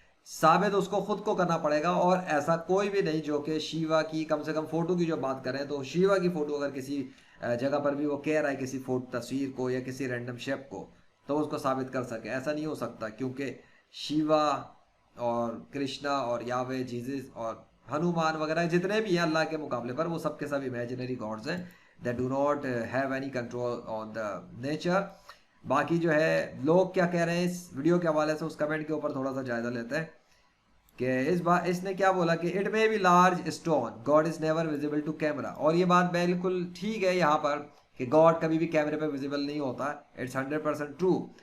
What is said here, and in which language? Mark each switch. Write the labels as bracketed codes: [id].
[ur] ثابت اس کو خود کو کرنا پڑے گا. اور ایسا کوئی بھی نہیں جو کہ شیوا کی کم سے کم فوٹو کی جو بات کریں، تو شیوا کی فوٹو اگر کسی جگہ پر بھی وہ کہہ رہا ہے کسی تصویر کو یا کسی رینڈم شیپ کو، تو اس کو ثابت کر سکے. ایسا نہیں ہو سکتا کیونکہ شیوا اور کرشنا اور یاوے، جیزس اور ہنومان وغیرہ جتنے بھی ہیں اللہ کے مقابلے پر، وہ سب کے سب امیجنری گاڈز ہیں. [en] They do not have any control on the nature. [ur] باقی جو ہے لوگ کیا کہہ رہے ہیں اس ویڈیو کے حوالے سے، اس کمنٹ کے اوپر تھوڑا سا جائزہ لیتے ہیں کہ اس نے کیا بولا کہ [en] It may be large stone god is never visible to camera. [ur] اور یہ بات بالکل ٹھیک ہے یہاں پر کہ گاڈ کبھی بھی کیمرے پہ ویزیبل نہیں ہوتا. [en] It's 100% true.